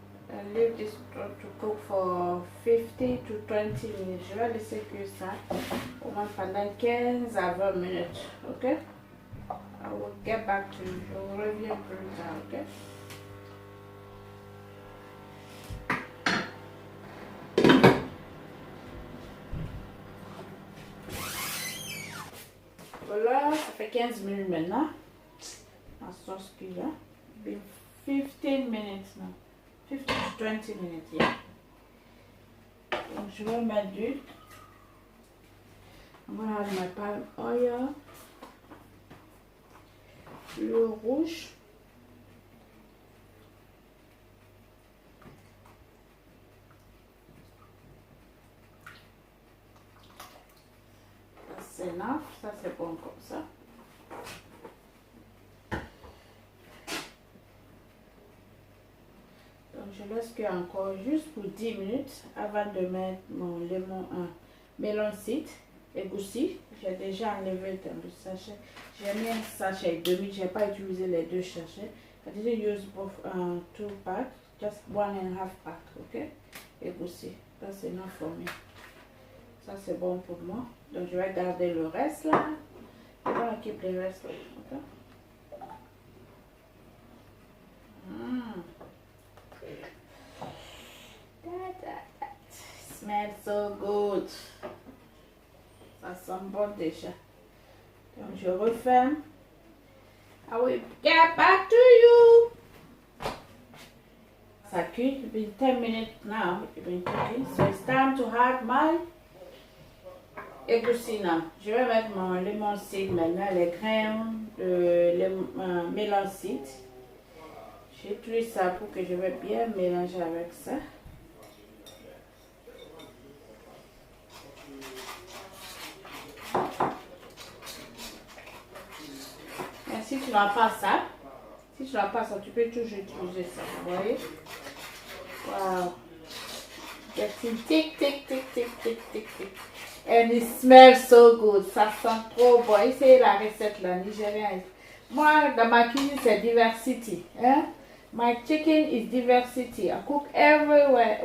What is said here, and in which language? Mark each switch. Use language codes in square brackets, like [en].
[en] And leave this to cook for 50 to 20 minutes. [fr] Je vais laisser cuire ça au moins pendant 15 à 20 minutes. Ok? [en] I will get back to you. [fr] Je vous reviens plus tard. [en] Ok? [fr] Voilà, ça fait 15 minutes maintenant. La sauce cuit là. [en] Been 15 minutes now. 15 to 20 minutes, yeah. [fr] Donc je vais mettre d'huile. [en] I'm going to add my palm oil. [fr] Le rouge. C'est enough, ça c'est bon comme ça. Donc je laisse cuire encore juste pour 10 minutes avant de mettre mon melon seed égoussi. J'ai déjà enlevé dans le sachet. J'ai mis un sachet et demi, je n'ai pas utilisé les 2 sachets. [en] I didn't use both 2 packs, just 1.5 pack, ok? Égoussi, that's enough for me. [fr] Ça c'est bon pour moi. Donc je vais garder le reste là. Je vais keep le reste là. Okay? [en] That smells so good. [fr] Ça sent bon déjà. Donc je referme. [en] I will get back to you. [fr] Ça cuit. [en] It's been 10 minutes now. It's been cooking. So it's time to add my égoussi now. [fr] Je vais mettre mon lemon seed maintenant, les graines de melon seed. J'utilise ça pour que je vais bien mélanger avec ça. Et si tu n'as pas ça, tu peux toujours utiliser ça. Vous voyez? Wow. [en] Getting tick, tick, tick, tick, tick, tick, tick. And it smells so good. [fr] Ça sent trop bon. Essayez la recette là, nigérienne. Moi, dans ma cuisine, c'est diversity. Hein? [en] My chicken is diversity. I cook everywhere.